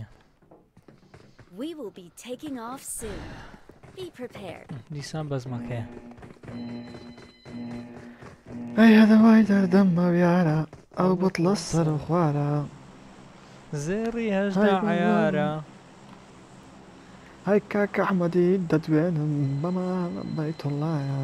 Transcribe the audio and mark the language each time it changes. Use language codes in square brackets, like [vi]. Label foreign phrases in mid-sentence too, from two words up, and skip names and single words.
[en] We will be taking off soon. Be prepared. [ckb] دیسان بەزمەکەیە ئەی هەدەوای دەردەم بە یارە ئەو بتڵە سەر و خوارە زێڕی هەژدا عەیارە هەی کاکە ئەحمەدی دەدوێنم بەمە بەیتوڵایە